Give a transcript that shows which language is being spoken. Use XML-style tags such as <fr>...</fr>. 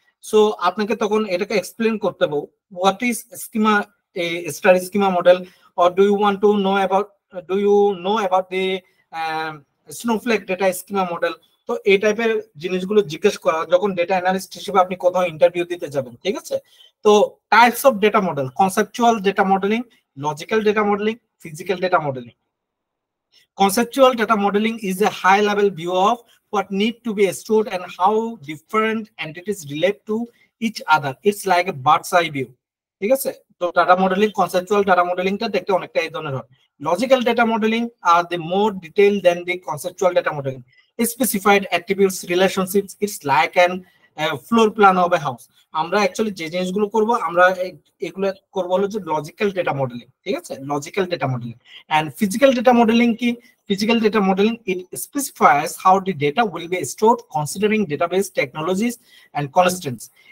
<bn>So আপনাকে তখন এটাকে এক্সপ্লেন করতে হবে,</bn> <en>What is schema, star schema model, or do you want to know about, do you know about the snowflake data schema model?</en> <bn>তো এই টাইপের জিনিসগুলো জিজ্ঞেস করা যখন ডেটা অ্যানালিস্ট হিসেবে আপনি কোথাও ইন্টারভিউ দিতে যাবেন, ঠিক আছে? তো types of data model: conceptual data modelling, logical data modelling, physical data modelling.</bn> <en>Conceptual data modeling is a high-level view of what need to be stored and how different entities relate to each other. It's like a bird's eye view.</en> <bn>ঠিক আছে? তো data modelling, conceptual data মডেলিংটা দেখতে অনেকটা এই ধরনের হয়।</bn> <en>Logical data modeling are the more detailed than the conceptual data modeling. Specified attributes, relationships, it's like an floor plan of a house.</en> <bn>আমরা actually যে জিনিসগুলো করব, আমরা এগুলো করব হলো যে লজিক্যাল ডেটা মডেলিং, ঠিক আছে?</bn> <en>Logical data modeling. And physical data modeling কি? Physical data modeling, it specifies how the data will be stored considering database technologies and constants.</en>